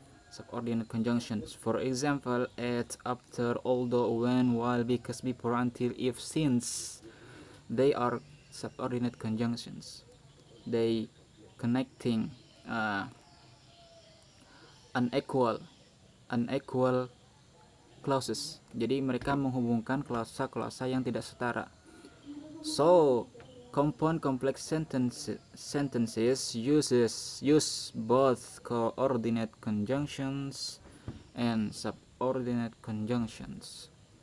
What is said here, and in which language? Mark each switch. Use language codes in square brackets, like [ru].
[en] Subordinate conjunctions. For example, at, after, although, when, while, because, before, until, if, since. They are subordinate conjunctions. They connecting unequal clauses. [id] Jadi mereka menghubungkan klausa-klausa yang tidak setara. [en] So, compound complex sentences use both coordinate conjunctions and subordinate conjunctions.